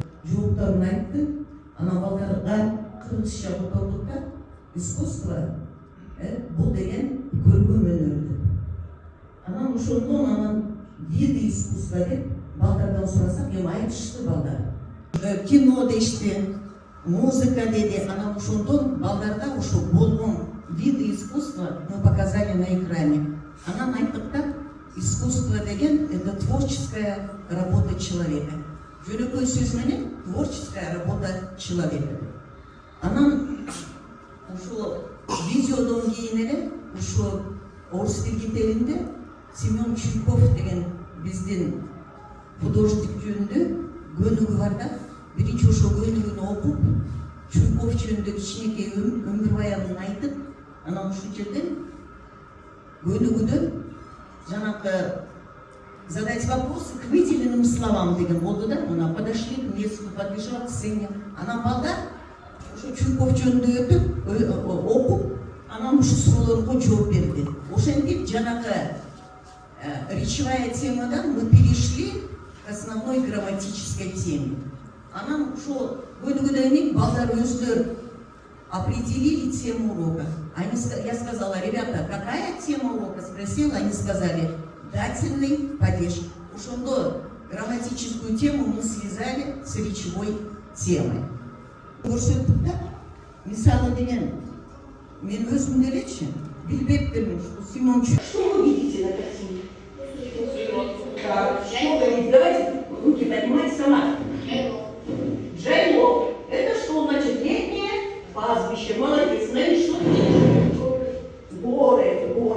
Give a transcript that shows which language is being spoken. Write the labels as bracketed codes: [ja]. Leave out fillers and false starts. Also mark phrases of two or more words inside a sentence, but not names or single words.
[ky] Жоопторун айтты. Анан балдарга кыргызча котордук да, искусство бул деген көркөм өнөр деп. Анан ошондон анан [ru] виды искусства [ky] деп балдардан сурасак, эми айтышты балдар. Кино дешти, музыка деди. Анан ошондон балдарга ошо болгон [ru] виды искусства мы показали на экране. [ky] Анан айттык да, искусство деген – [ru] это творческая работа человека. [ky] Жөнөкөй сөз менен [ru] творческая работа человека. [ky] Анан ушул видеодон кийин эле ушу [ru] орус тилинде [ky] Семен Чуйков деген биздин художник жөнүндө көнүгү бар да. Биринчи ошо көнүгүнү окуп, Чуйков жөнүндө кичинекей өмүр баянын айтып, анан ушул жерден көнүгүдөн жанагы [ru] задать вопросы к выделенным словам [ky] деген болду да. [ru] Мына подошли к месту, подлежал к сцене. [ky] Анан балдар ошо Чуйков жөнүндө өтүп, окуп, анан ушу суроолорго жооп берди. Ошентип жанагы [ru] речевая темадан мы перешли к основной грамматической теме. [ky] Анан ошо көнүгүдөн кийин балдар өздөрү [ru] определили тему урока. Я сказала: ребята, какая тема урока? Спросила, они сказали: дательный падеж. Ошондо грамматическую тему мы связали с речевой темой. [ky] Көрсөттүк да, мисалы деген, мен өзүм делечи, билбептирмин, [ru] что Семен Чуйков. Что вы видите на картине? Так, что вы видите? Давайте руки поднимать сама. Джайло. Это что значит? Летнее пастбище. Молодец. Знаете, что ты видишь? Горы, горы.